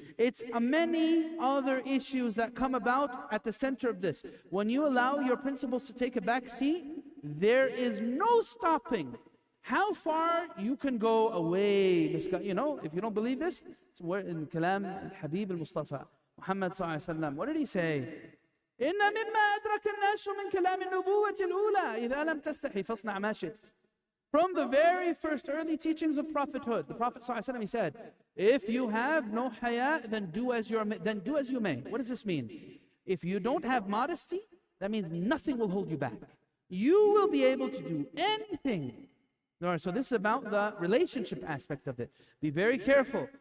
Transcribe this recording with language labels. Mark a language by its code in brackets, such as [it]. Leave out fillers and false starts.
[en] It's many other issues that come about at the center of this. When you allow your principles to take a back seat, there is no stopping how far you can go away. If you don't believe this, it's in Kalam al-Habib al-Mustafa, Muhammad sallallahu alaihi wasallam. What did he say? [ar] إن مما أدرك الناس من كلام النبوة الأولى إذا لم تستحي فاصنع ما شئت. [en] From the very first early teachings of prophethood, the Prophet ﷺ, he said, if you have no haya, then do as you may. What does this mean? If you don't have modesty, that means nothing will hold you back. You will be able to do anything. So this is about the relationship aspect of it. Be very careful.